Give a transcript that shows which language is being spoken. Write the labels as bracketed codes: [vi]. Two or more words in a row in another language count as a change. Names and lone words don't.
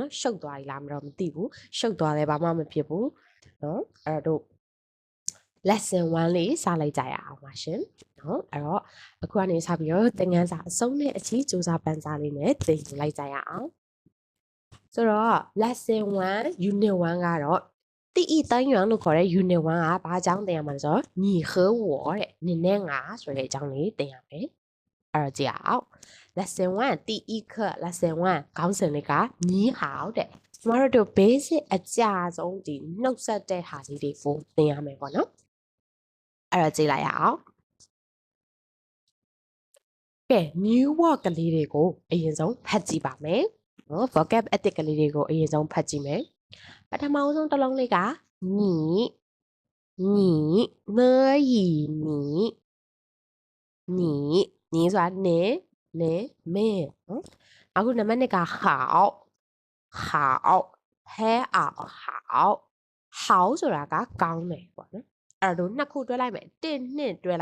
[my] နော်ရှုပ်သွားပြီလားမသိဘူးရှုပ်သွားတယ်ဘာမှမဖြစ်ဘူးနော်အဲ့တော့lesson 1လေးစလိုက်ကြရအောင်ပါရှင်နော်အဲ့တော့အခုကနေစပြီးတော့သင်ခန်းစာအဆုံးနဲ့အကြီးစူးစမ်းပ န်းစားလေးနဲ့သင်ယူလိုက်ကြရအောင်ဆိုတော့ [en] lesson 1 unit 1 [my] ကတော့ [zh] 第一单元 [my] လို့ခေါ်တဲ့ unit 1ကဘာအကြောင်းသင်ရမှာလဲဆိုတော့ [zh] 你和我 [my] တဲ့နင်နဲ့ငါဆိုတဲ့အကြောင်းလေးသင်ရမယ်အဲ့တော့ကြည့်အောင် lesson 1 [zh] 第一课 [my] lesson 1ခေါင်းစဉ်လေးက你好တဲ့ကျမတို့ basic အကြဆုံးဒီနှုတ်ဆက်တဲ့ဟာလေးတွေကိုသင်ရမယ်ပေါ့နော်အဲ့တော့ကြည့်လိုက်ရအောင် ကဲ [en] new word [my] ကလေးတွေကိုအရင်ဆုံးဖတ်ကြည့်ပါမယ်နော် vocab အသစ်ကလေးတွေကိုအရင်ဆုံးဖတ်ကြည့်မယ်ပထမဆုံးတစ်လုံးလေးက你以你ဆိုတာနေမင်းအခုနံပါတ်2က好ဟဲအောင်好ဆိုတာကကောင်းတယ်ပေါ့နော်အဲ့တော့နှစ်ခုတွဲလိုက်မယ်1 2တွဲ